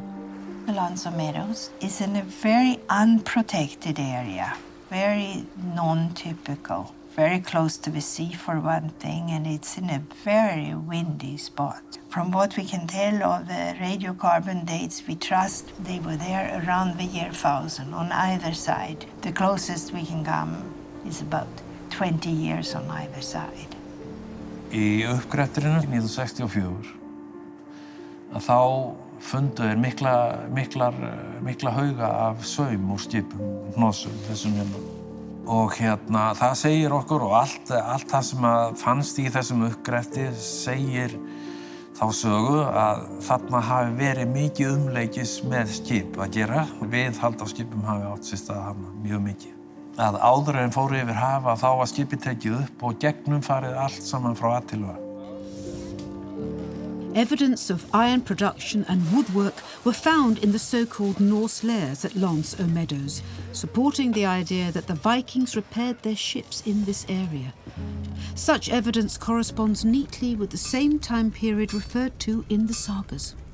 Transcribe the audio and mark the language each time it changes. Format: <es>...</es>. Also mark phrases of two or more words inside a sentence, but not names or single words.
<en>Lance-o-Meadows is in a very unprotected area, very non-typical, very close to the sea for one thing, and it's in a very windy spot. From what we can tell of the radiocarbon dates, we trust they were there around the year 1000 on either side. The closest we can come is about 20 years on either side.</en> <is>Í uppgretturinu 1964 að þá fundu þeir mikla hauga af saum úr skipum, hnossum, þessum hérna. Og það segir okkur, og allt það sem fannst í þessum uppgretti segir þá sögu að þarna hafi verið mikið umleikis með skip að gera. Viðhald á skipum hafi átt sér stað þarna mjög mikið. Að áður en fóru yfir hafa þá var skipið tekið upp og gegnum farið allt saman frá A til Ö.</is> <en>Evidence of iron production and woodwork were found in the so-called Norse lairs at Lance-o-Meadows, supporting the idea that the Vikings repaired their ships in this area. Such evidence corresponds neatly with the same time period referred to in the sagas.</en>